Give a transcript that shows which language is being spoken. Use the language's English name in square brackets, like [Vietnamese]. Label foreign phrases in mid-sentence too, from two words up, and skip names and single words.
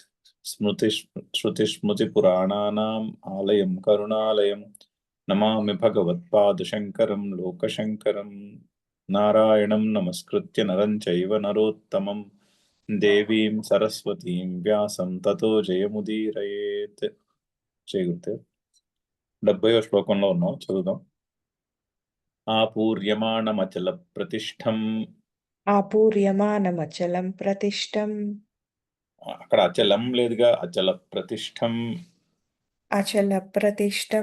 [Sanskrit] श्रुतिस्मृतिपुराणानाम् आलयं करुणालयं नमामि भगवत्पादशङ्करं लोकशङ्करं। नारायणं नमस्कृत्य नरं चैव नरोत्तमं देवीं सरस्वतीं व्यासं ततो जयमुदीरयेत्। [Telugu] జయగురుదేవ్ 70వ శ్లోకంలో ఉన్నాం, చదువుదాం. [Sanskrit] ఆపూర్యమాణమచల ప్రతిష్టం. ఆపూర్యమానమచలం ప్రతిష్టం. [Telugu] అక్కడ అచలం లేదుగా, [Sanskrit] అచల ప్రతిష్టం. అచల ప్రతిష్టం.